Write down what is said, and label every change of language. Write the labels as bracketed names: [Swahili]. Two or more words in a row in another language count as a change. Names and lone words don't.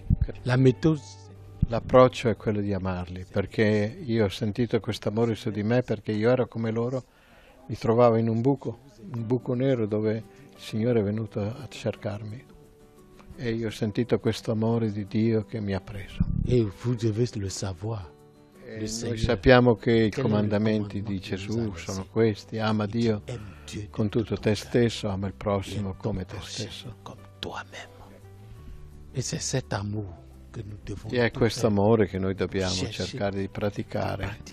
[Italian] L'approccio è quello di amarli, perché io ho sentito questo amore su di me perché io ero come loro, mi trovavo in un buco nero dove il Signore è venuto a cercarmi e io ho sentito questo amore di Dio che mi ha preso. [French] Et vous devez le savoir. [Italian] E noi sappiamo che i comandamenti di Gesù sono questi: ama Dio con tutto te stesso, ama il prossimo come te stesso. E è questo amore che noi dobbiamo cercare di praticare.